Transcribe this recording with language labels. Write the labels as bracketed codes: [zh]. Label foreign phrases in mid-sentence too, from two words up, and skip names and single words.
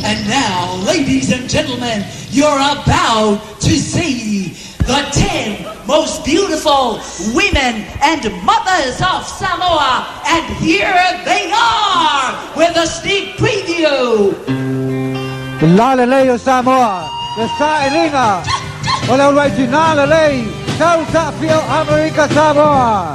[en] And now, ladies and gentlemen, you're about to see the 10 most beautiful women and mothers of Samoa. And here they are with a sneak preview. Lalele Samoa, the Sailinga, originale, Tausaafia, America Samoa.